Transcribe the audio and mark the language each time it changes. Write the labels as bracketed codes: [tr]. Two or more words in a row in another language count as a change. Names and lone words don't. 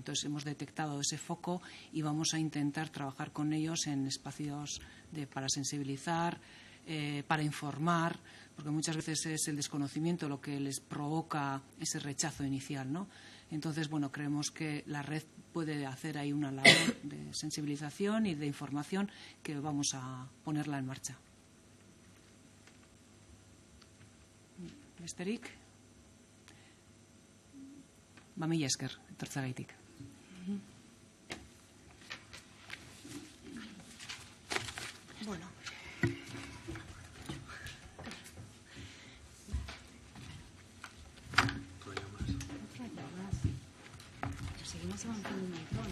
[es] Entonces hemos detectado ese foco y vamos a intentar trabajar con ellos en espacios para sensibilizar, para informar, porque muchas veces es el desconocimiento lo que les provoca ese rechazo inicial, ¿no? Entonces, bueno, creemos que la red puede hacer ahí una labor de sensibilización y de información que vamos a ponerla en marcha. [eu] Besterik? Mila esker, etortzeagaitik. [es] Bueno. Seguimos avanzando un montón.